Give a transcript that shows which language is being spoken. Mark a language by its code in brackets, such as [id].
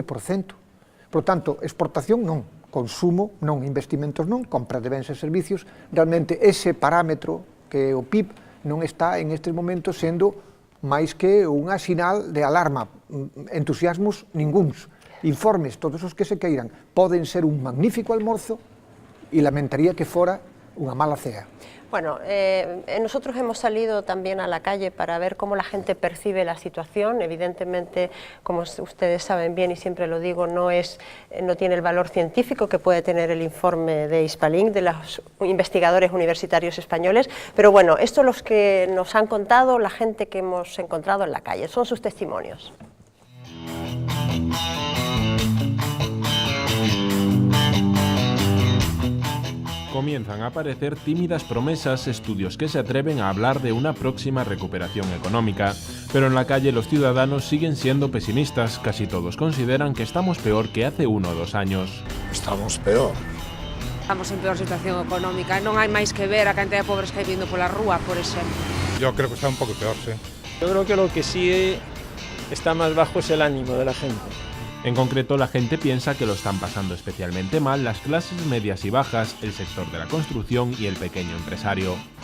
[gl] Por tanto, exportación non, consumo non, investimentos non, compra de bens e servicios, realmente ese parámetro que o PIB non está en estes momentos sendo máis que unha sinal de alarma, entusiasmos ningúns, informes, todos os que se queiran, poden ser un magnífico almorzo e lamentaría que fora unha mala cea. [es] Bueno, nosotros hemos salido también a la calle para ver cómo la gente percibe la situación. Evidentemente, como ustedes saben bien y siempre lo digo, no tiene el valor científico que puede tener el informe de Hispalink, de los investigadores universitarios españoles, pero bueno, esto los que nos han contado, la gente que hemos encontrado en la calle, son sus testimonios. Comienzan a aparecer tímidas promesas, estudios que se atreven a hablar de una próxima recuperación económica, pero en la calle los ciudadanos siguen siendo pesimistas, casi todos consideran que estamos peor que hace 1 o 2 años. Estamos peor. Estamos en peor situación económica, [gl] non hai máis que ver a cantidad de pobres que hai vindo pola rúa, por exemplo. [es] Yo creo que está un poco peor, sí. Yo creo que lo que sí está más bajo es el ánimo de la gente. En concreto, la gente piensa que lo están pasando especialmente mal las clases medias y bajas, el sector de la construcción y el pequeño empresario.